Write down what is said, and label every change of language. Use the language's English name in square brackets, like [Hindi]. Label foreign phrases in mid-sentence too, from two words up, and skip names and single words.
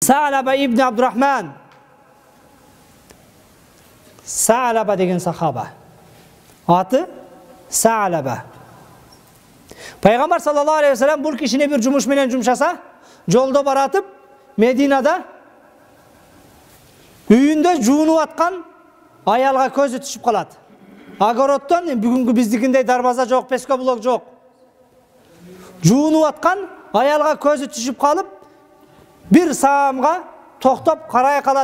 [Kyrgyz] Sa'laba ibn Abdurrahman. Sa'laba деген sahaba. Аты Sa'laba. Пайғамбар [Arabic] صلى الله عليه وسلم [Kyrgyz] бұл кишине bir жумуш менен жумшаса, жолдо баратып, Мединада үйүндө жуунуп аткан аялга көзү түшүп калат. Огороддон бүгүнкү биздикиндей дарбаза жок, пескоблок жок. Жуунуп аткан аялга көзү түшүп калып, bir саамга токтоп карай калат.